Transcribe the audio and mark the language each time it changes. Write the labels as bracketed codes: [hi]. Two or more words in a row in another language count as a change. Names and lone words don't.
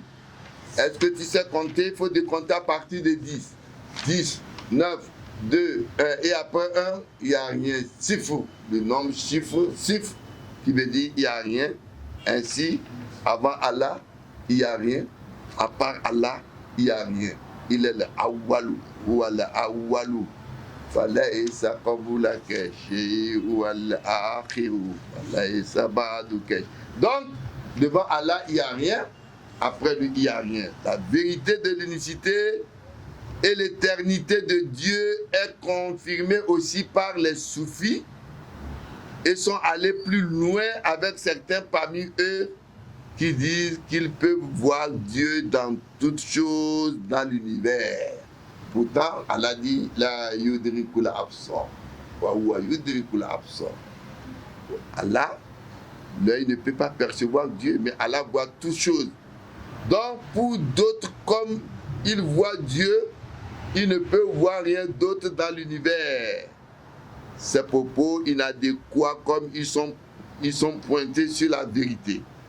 [fr] Est-ce que tu sais compter? Il faut décompter à partir de 10. 10, 9, 2, 1. Et après 1, il n'y a rien. Sifr, le nombre chiffre, sifr, qui veut dire il n'y a rien. Ainsi, avant Allah, il n'y a rien. À part Allah, il n'y a rien. Il est le awwalu, ou al-awwalu. [ar] فليس قبلك شيء والآخر. فليس بعدك. [fr] Donc, devant Allah, il n'y a rien. Après lui, il n'y a rien. La vérité de l'unicité et l'éternité de Dieu est confirmée aussi par les soufis et sont allés plus loin avec certains parmi eux qui disent qu'ils peuvent voir Dieu dans toutes choses dans l'univers. Pourtant, Allah dit [ar] لا يدرك الأبصار وهو يدرك الأبصار. [fr] Allah, l'œil ne peut pas percevoir Dieu, mais Allah voit toutes choses. Donc, pour d'autres, comme ils voient Dieu, ils ne peuvent voir rien d'autre dans l'univers. Ces propos inadéquats, comme ils sont pointés sur la vérité.